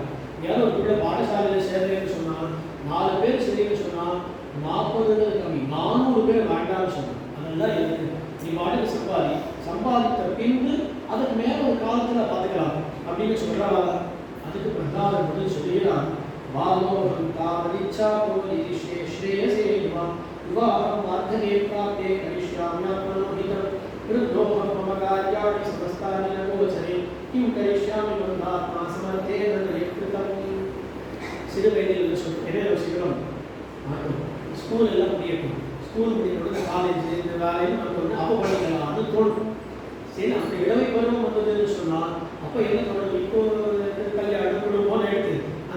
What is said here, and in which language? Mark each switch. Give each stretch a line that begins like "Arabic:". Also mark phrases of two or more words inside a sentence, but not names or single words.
Tamil: யாரும் ஒரு பிள்ளை பாடசாலையில் சேர்றேன்னு சொன்னால் 4 பேர் சரின்னு சொன்னால் 40 கம்மி, 400 பேர் வேண்டாம்னு சொன்னாங்க. அதெல்லாம் எதுக்கு, நீ பாட்டுக்கு சம்பாதித்த பின்பு அதுக்கு மேலே ஒரு காலத்தில் பார்த்துக்கலாம் அப்படின்னு சொல்கிறாங்க. அதுக்கு பிரதான பதில் சொல்லுகிறான்.
Sanskrit: वालोकम् तावदिच्छा पोलि श्रेयसेवा विवाहं वार्धने प्राप्ते करिष्याम्यात्मनोहितं वृद्धोऽहं मम कार्याणि समस्तानि न गोचरे किं करिष्यामि मन्दात्मा समर्थेन कृतम्
Tamil: சிறு வயதில் என்ன யோசிக்கிறோம் மாட்டோம் ஸ்கூல் எல்லாம் முடியட்டும் ஸ்கூல் முடிஞ்சோட காலேஜ் இந்த வேலைன்னு நமக்கு வந்து அப்போ பண்ணிக்கலாம்னு தோணும் சரி அந்த இளமை பருவம் வந்ததுன்னு சொன்னால் அப்போ என்ன தோணும் இப்போ கல்யாணம் குடும்பம் எடுத்து அந்த